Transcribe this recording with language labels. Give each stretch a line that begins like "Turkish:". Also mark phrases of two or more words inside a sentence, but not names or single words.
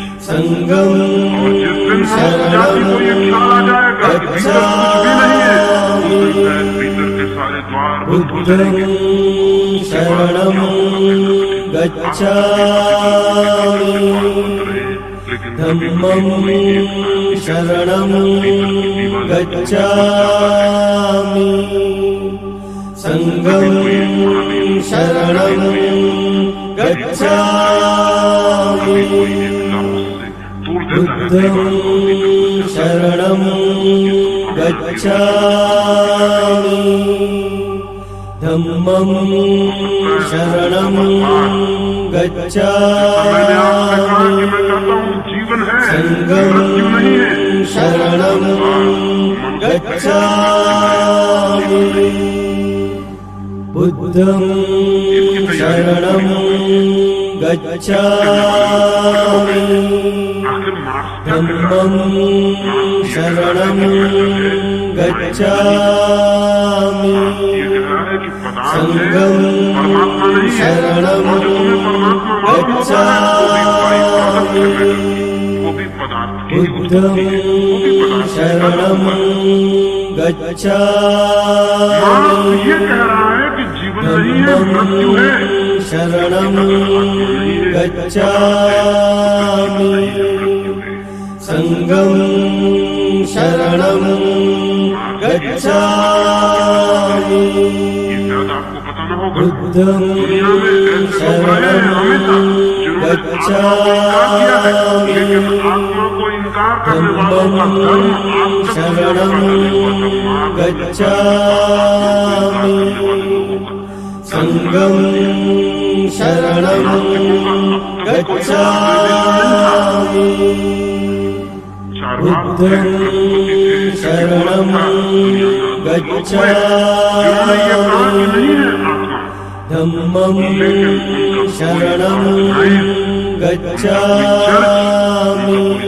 Hindi: और जिस दिन मनुष्य जाति को ये ख्याल आ जाएगा कि भीतर कुछ भी नहीं है, उस दिन शायद भीतर के सारे द्वार बंद हो जाएंगे। उसके बाद क्या होगा बंद रहे, लेकिन कभी कोई एक
Pali: शरणं गच्छामि संगं शरणं गच्छामि बुद्धं शरणं गच्छामि धम्मं शरणं गच्छामि
Hindi: जीवन है,
Pali: संगं
Hindi: मृत्यु नहीं है।
Pali: शरणं गच्छामि बुद्धं शरणं गच्छामि धम्मं शरणं गच्छामि संगं शरणं गच्छामि बुद्धं शरणं गच्छामि
Hindi: ये कह रहा है कि जीवन नहीं है, मृत्यु है।
Pali: शरणं गच्छामि संगं शरणं गच्छामि
Hindi: आपको पता न होगा,
Pali: बुद्धं
Hindi: दुनिया में ऐसे लोग रहे हैं हमेशा जिन्होंने आत्मा को इनकार किया है, लेकिन आत्मा को इनकार करने वालों का धर्म आज तक
Pali: शरणं गच्छामि संगं शरणं गच्छामि बुद्धं शरणं गच्छामि धम्मं शरणं गच्छामि